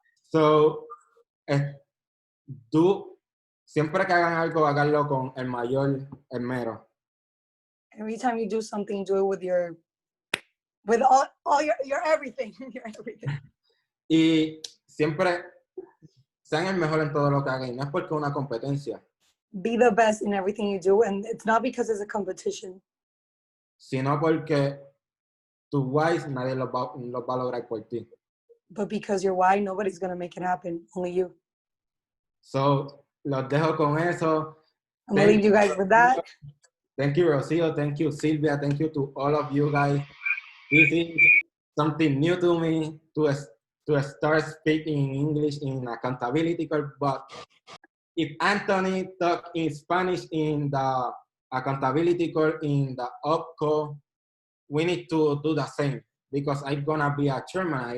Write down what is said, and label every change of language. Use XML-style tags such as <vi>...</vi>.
<es>So, tú, siempre que hagan algo, háganlo con el mayor esmero.</es> <en>Every time you do something, do it with all your everything. Your everything.</en> <es>Y siempre sean el mejor en todo lo que hagan. No es porque una competencia,</es> <en>Be the best in everything you do, and it's not because it's a competition,</en> <es>sino porque tus whys nadie los va a lograr por ti.</es> <en>but because you're why, nobody's gonna make it happen. Only you.</en> <es>So, los dejo con eso.</es> <en>I'm gonna leave you guys with that. Thank you, Rocio. Thank you, Sylvia. Thank you to all of you guys. This is something new to me to start speaking English in accountability call, but if Anthony talk in Spanish in the accountability call in the OPCO, we need to do the same because I'm gonna be a chairman.</en>